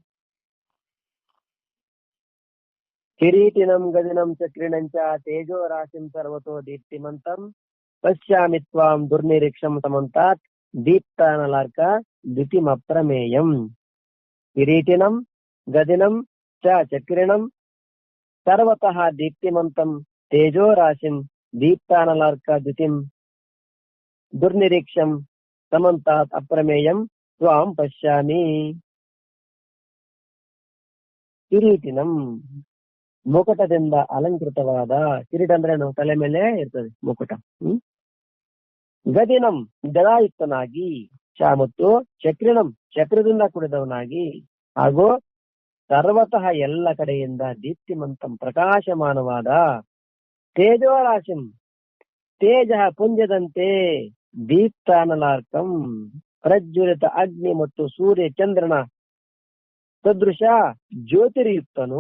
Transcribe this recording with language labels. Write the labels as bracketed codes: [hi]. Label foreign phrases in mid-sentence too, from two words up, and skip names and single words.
[sa] ಕಿರೀಟಿನಂ ಗದಿನಂ ಚಕ್ರಿಣಂಚ ತೇಜೋ ರಾಶಿಂ ಸರ್ವತೋ ದೀಪ್ತಿಮಂತಂ ಪಶ್ಯಾಮಿ ತ್ವಾಂ ದುರ್ನಿರೀಕ್ಷಂ ಸಮಂತಾತ್ ದೀಪ್ತಾನಲಾರ್ಕಾ ದ್ಯುತಿಮ ಪ್ರಮೇಯಂ. ಕಿರೀಟಿನಂ ಗದಿನಂ ಚ ಚಕ್ರಿಣಂ ಸರ್ವತಃ ದೀಪ್ತಿಮಂತಂ ತೇಜೋ ರಾಶಿಂ ದೀಪ್ತಾನಲಾರ್ಕಾ ದ್ಯುತಿಂ ದುರ್ನಿರೀಕ್ಷಂ ಸಮಂತಾತ್ ಅಪ್ರಮೇಯಂ ತ್ವಾಂ ಪಶ್ಯಾಮಿ. [kn] ಕಿರೀಟಿನಂ ಮುಕುಟದಿಂದ ಅಲಂಕೃತವಾದ, ಕಿರೀಟ ಅಂದ್ರೆ ನಾವು ತಲೆ ಮೇಲೆ ಇರ್ತದೆ ಮುಕುಟ. ಗದಿನಂ ಗದಾಯುಕ್ತನಾಗಿ, ಚ ಮತ್ತು ಚಕ್ರಿಣಂ ಚಕ್ರದಿಂದ ಕೂಡಿದವನಾಗಿ, ಹಾಗೂ ಸರ್ವತಃ ಎಲ್ಲ ಕಡೆಯಿಂದ ದೀಪ್ತಿಮಂತಂ ಪ್ರಕಾಶಮಾನವಾದ, ತೇಜೋರಾಶಿಂ ತೇಜ ಪುಂಜದಂತೆ, ದೀಪ್ತಾನಲಾರ್ಕಂ ಪ್ರಜ್ವಲಿತ ಅಗ್ನಿ ಮತ್ತು ಸೂರ್ಯ ಚಂದ್ರನ ಸದೃಶ ಜ್ಯೋತಿರ್ಯುಕ್ತನು.